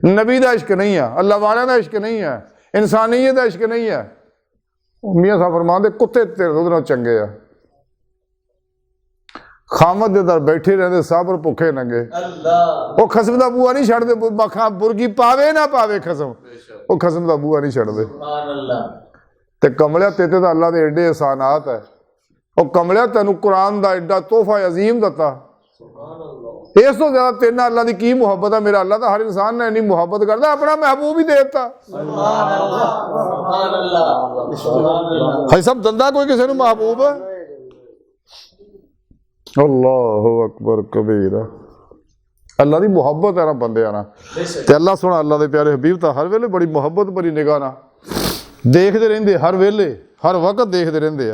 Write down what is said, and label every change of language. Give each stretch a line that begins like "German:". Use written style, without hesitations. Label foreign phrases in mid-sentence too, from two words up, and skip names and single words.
Punjabi: ਨਬੀ ਦਾ ਇਸ਼ਕ ਨਹੀਂ ਹੈ, ਅੱਲਾਹ ਵਾਲਿਆਂ ਦਾ ਇਸ਼ਕ ਨਹੀਂ ਹੈ, ਇਨਸਾਨੀਅਤ ਦਾ ਇਸ਼ਕ ਨਹੀਂ ਹੈ। ਮੀਆਂ ਸਾਹਿਬ ਫਰਮਾਉਂਦੇ ਕੁੱਤੇ ਤੇਰੇ ਉਹਦੇ ਨਾਲ ਚੰਗੇ ਆ। ਖਾਮਦ ਦੇ ਦਰ ਬੈਠੇ ਰਹਿੰਦੇ ਸਾਬਰ ਭੁੱਖੇ ਨੰਗੇ। अल्लाह। ਉਹ ਖਸਮ ਦਾ ਬੂਆ ਨਹੀਂ ਛੱਡਦੇ, ਮੱਖਾਂ ਬੁਰਗੀ ਪਾਵੇ ਨਾ ਪਾਵੇ ਖਸਮ, ਉਹ ਖਸਮ ਦਾ ਬੂਆ ਨਹੀਂ ਛੱਡਦੇ।
Arabic: سبحان الله.
Punjabi: ਤੇ ਕਮਲਿਆ ਤੇਤੇ ਤਾਂ ਅੱਲਾਹ ਦੇ ਏਡੇ ਇਹਸਾਨਾਤ ਹੈ। ਉਹ ਕਮਲਿਆ ਤੈਨੂੰ ਕੁਰਾਨ ਦਾ ਏਡਾ ਤੋਹਫਾ ਅਜ਼ੀਮ ਦਿੱਤਾ, ਇਸ ਤੋਂ ਜ਼ਿਆਦਾ ਤੇਰੇ ਨਾਲ ਅੱਲਾਹ ਦੀ ਕੀ ਮੁਹੱਬਤ ਹੈ। ਮੇਰਾ ਅੱਲਾਹ ਤਾਂ ਹਰ ਇਨਸਾਨ ਨਾਲ ਇੰਨੀ ਮੁਹੱਬਤ ਕਰਦਾ, ਆਪਣਾ ਮਹਿਬੂਬ ਹੀ ਦੇ ਦਿੱਤਾ।
Arabic: سبحان الله. سبحان الله. سبحان الله.
Punjabi: ਹਾਈ ਸਭ ਦੰਦਾ ਕੋਈ ਕਿਸੇ ਨੂੰ ਮਹਿਬੂਬ ਹੈ।
Arabic: الله أكبر كبيرا.
Punjabi: ਅੱਲਾਹ ਦੀ ਮੁਹੱਬਤ ਹੈ ਨਾ ਬੰਦਿਆਂ ਨਾਲ। बेशक। ਤੇ ਅੱਲਾਹ ਸੋਹਣਾ ਅੱਲਾਹ ਦੇ ਪਿਆਰੇ ਹਬੀਬ ਤਾਂ ਹਰ ਵੇਲੇ ਬੜੀ ਮੁਹੱਬਤ ਭਰੀ ਨਿਗਾਹ ਨਾਲ ਦੇਖਦੇ ਰਹਿੰਦੇ, ਹਰ ਵੇਲੇ ਹਰ ਵਕਤ ਦੇਖਦੇ ਰਹਿੰਦੇ ਆ